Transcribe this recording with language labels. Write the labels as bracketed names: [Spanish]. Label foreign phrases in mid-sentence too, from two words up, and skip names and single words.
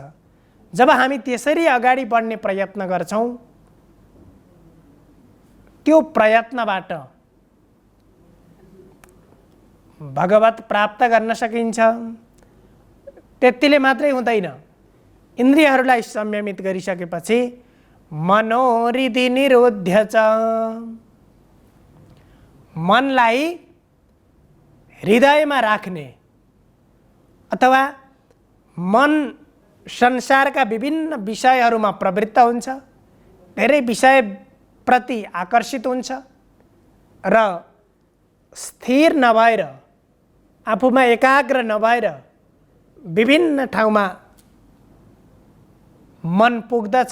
[Nepali] जब हामी त्यसरी अगाडि बढ्ने प्रयत्न गर्छौँ, त्यो प्रयत्नबाट भगवत प्राप्त गर्न सकिन्छ। त्यतिले मात्रै हुँदैन, इन्द्रियहरूलाई संयमित गरिसकेपछि [Sanskrit] मनोहृदि निरुध्य च, [Nepali] मनलाई हृदयमा राख्ने अथवा मन संसारका विभिन्न विषयहरूमा प्रवृत्त हुन्छ, धेरै विषयप्रति आकर्षित हुन्छ र स्थिर नभएर, आफूमा एकाग्र नभएर विभिन्न ठाउँमा मन पुग्दछ।